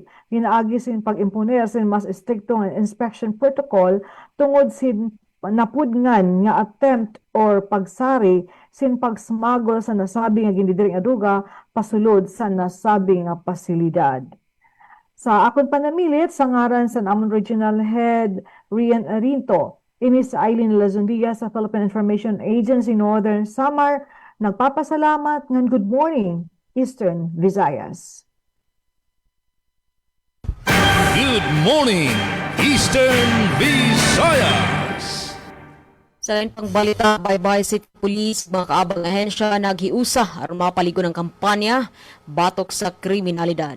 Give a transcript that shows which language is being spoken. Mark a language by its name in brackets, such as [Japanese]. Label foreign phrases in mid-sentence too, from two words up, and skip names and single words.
[Waray] Ginaagi sin pag-imponer sin mas estrikto nga inspection protocol tungod sin napudngan nga attempt or pagsari sin pagsmagol sa nasabi nga ginidiri nga droga pasulod sa nasabi nga pasilidad. Sa akon panamilit sa ngaran sa amon Regional Head Rian Arinto, ini sa Eileen Lazundia sa Philippine Information Agency Northern Samar, nagpapasalamat ngan [English] good morning Eastern Visayas. Good morning, Eastern Visayas. [Cebuano] Sa lain pang balita, Baybay City Police, mga kaabang ahensya naghiusa aron mapaligon ng kampanya batok sa kriminalidad.